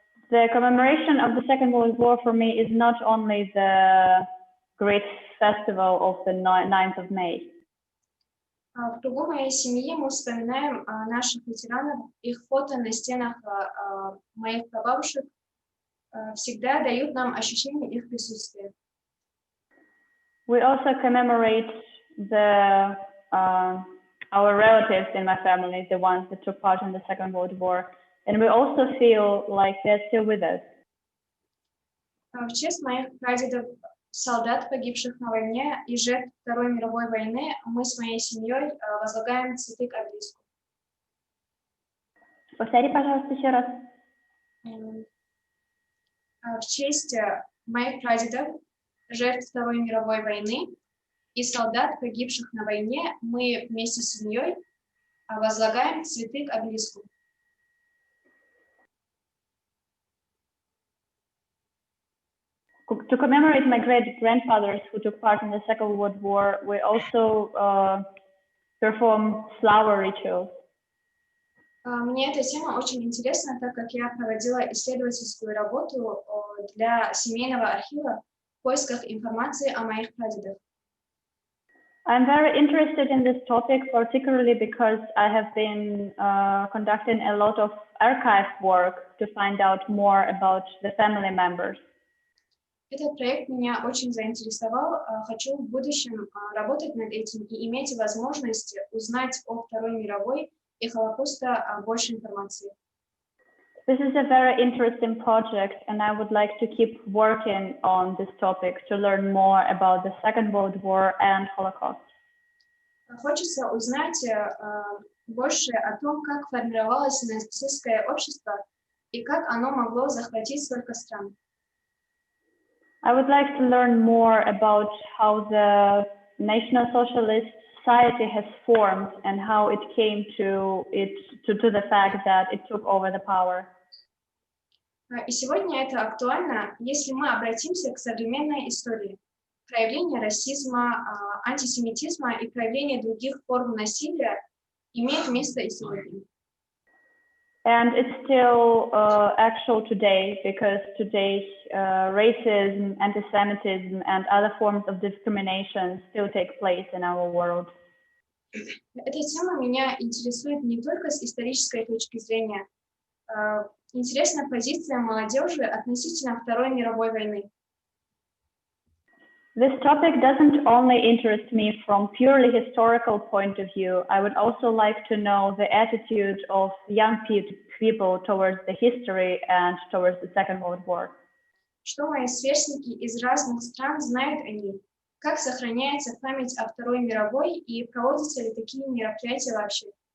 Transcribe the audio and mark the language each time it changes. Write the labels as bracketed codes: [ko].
[en] The commemoration of the Second World War for me is not only the great festival of the 9th of May. [ru] В кругу моей семьи мы вспоминаем наших ветеранов, их фото на стенах моих прабабушек всегда дают нам ощущение их присутствия. [en] We also commemorate the our relatives in my family, the ones that took part in the Second World War. And we also feel like they're still with us. [ru] В честь моих прадедов, солдат, погибших на войне и жертв Второй мировой войны, мы с моей семьей возлагаем цветы к обелиску. Повтори, пожалуйста, еще раз. В честь моих прадедов, жертв Второй мировой войны и солдат, погибших на войне, мы вместе с семьей возлагаем цветы к обелиску. [en] To commemorate my great-grandfathers who took part in the Second World War, we also perform flower rituals. [ru] Мне эта тема очень интересна, так как я проводила исследовательскую работу для семейного архива в поисках информации о моих прадедах. [en] I'm very interested in this topic, particularly because I have been conducting a lot of archive work to find out more about the family members. [ru] Этот проект меня очень заинтересовал. Хочу в будущем работать над этим и иметь возможность узнать о Второй мировой и Холокоста больше информации. [en] This is a very interesting project, and I would like to keep working on this topic to learn more about the Second World War and Holocaust. [ru] Хочется узнать больше о том, как формировалось нацистское общество и как оно могло захватить столько стран. [en] I would like to learn more about how the National Socialist Society has formed and how it came to the fact that it took over the power. [ru] И сегодня это актуально, если мы обратимся к современной истории. Проявление расизма, антисемитизма и проявление других форм насилия имеет место и сегодня. [en] And it's still actual today because today's racism, anti-Semitism, and other forms of discrimination still take place in our world. [ru] Эта тема меня интересует не только с исторической точки зрения. Интересна позиция молодежи относительно Второй мировой войны. [en] This topic doesn't only interest me from purely historical point of view. I would also like to know the attitude of young people towards the history and towards the Second World War. [ru] Что мои сверстники из разных стран знают о ней? Как сохраняется память о Второй мировой и проводятся ли такие мероприятия вообще?